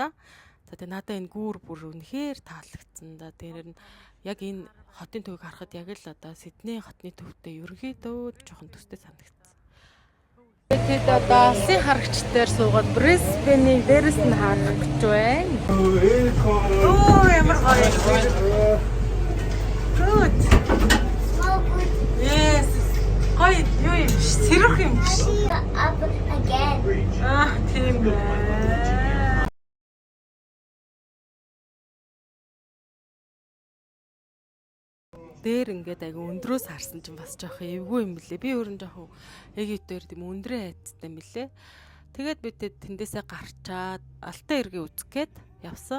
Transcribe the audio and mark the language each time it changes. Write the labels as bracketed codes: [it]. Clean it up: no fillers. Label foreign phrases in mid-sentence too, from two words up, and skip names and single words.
[mn] За тэгээ надад энэ гүүр бүр үнэхээр таалагдсан да. Тэр нь яг энэ хотын төвийг харахад яг л одоо Сидней хотны төвтэй ерөнхийдөө жоохон төстэй санагдсан. Тэгэд одоо алсын харагч дээр суугаад Brisbane-ийн дээрээс нь харах гэж байна. Оо ямар гоё. [en] Good. Small good. Yes. [mn] Гоё юу юм биш. Сэрэх юм биш. [en] Up again. [mn] Тийм ээ. Дээр ингээд аяга өндрөөс харсан чинь бас жоох эвгүй юм лээ. Би өөрөө жоох яг дээр тийм өндрөө айцтай мөлий. Тэгээд бид тэндээсээ гарчаад алтан эргээ үзэх гээд явсан.